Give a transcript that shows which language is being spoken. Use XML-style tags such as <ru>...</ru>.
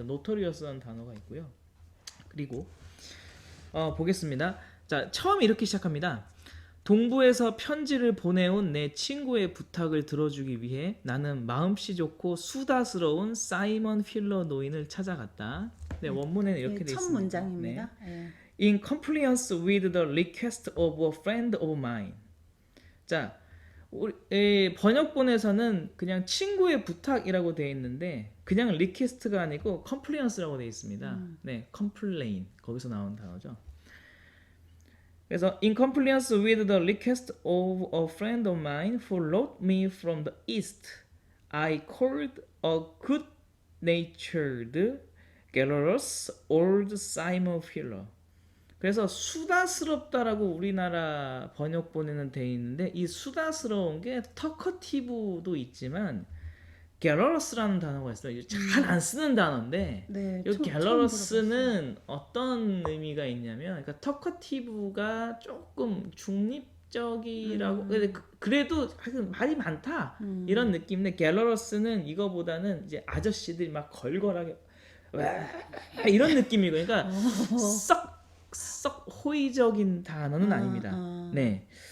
<ko>그래서 Notorious라는 단어가 있고요. 그리고 보겠습니다. 자, 처음 이렇게 시작합니다. 동부에서 편지를 보내온 내 친구의 부탁을 들어주기 위해 나는 마음씨 좋고 수다스러운 사이먼 필러 노인을 찾아갔다. 네, 원문에는 이렇게 돼 첫 있습니다. 문장입니다. 네.</ko> <en>In compliance with the request of a friend of mine.</en> <ko>자, 우리 번역본에서는 그냥 친구의 부탁이라고 되어 있는데 그냥 리퀘스트가 아니고 compliance라고 되어 있습니다. 네, complain 거기서 나온 단어죠. 그래서</ko> <en>in compliance with the request of a friend of mine who wrote me from the east, I called a good-natured Garrulous old Simon Filler.</en> <ko>그래서 수다스럽다라고 우리나라 번역본에는 돼 있는데 이 수다스러운 게 talkative도 있지만 갤러러스라는 단어가 있어요. 잘 안 쓰는 단어인데 네, 이 처음 갤러러스는 어떤 의미가 있냐면 그러니까 talkative가 조금 중립적이라고 근데 그래도 하여튼 말이 많다 이런 느낌인데 갤러러스는 이거보다는 이제 아저씨들이 막 걸걸하게 와 이런 느낌이고 그러니까 썩 호의적인 단어는 아닙니다. 네.</ko>